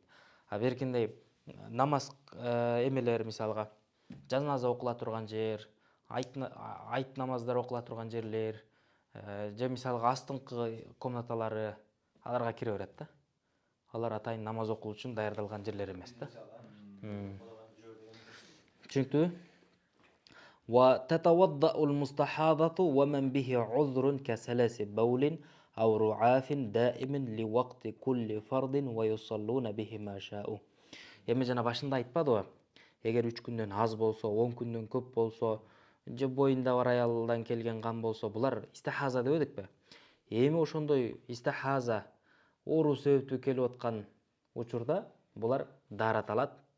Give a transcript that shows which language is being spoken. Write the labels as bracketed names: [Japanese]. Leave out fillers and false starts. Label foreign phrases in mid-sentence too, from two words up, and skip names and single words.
[Kyrgyz] А беркиндей намаз эмелер, мисалга жаназа окула турган жер, айт намаздар окула турган жерлер, же мисалга астыңкы комнаталары, аларга кире берет да. Алар атайын намаз окуу үчүн даярдалган жерлер эмес да. Түшүнүктүүбү? [Arabic] وتتوضأ المستحاضة ومن به عذر كسلس بول أو رعاف دائم لوقت كل فرض ويصلون به ما شاءوا. [Kyrgyz] Эми жана башында айтпадыбы? Эгер 3 күндөн аз болсо, 10 күндөн көп болсо, же боюнда бар аялдан келген кан болсо, булар истихаза деп эдикпи? Эми ошондой истихаза оору себептүү келип аткан учурда булар даарат алат.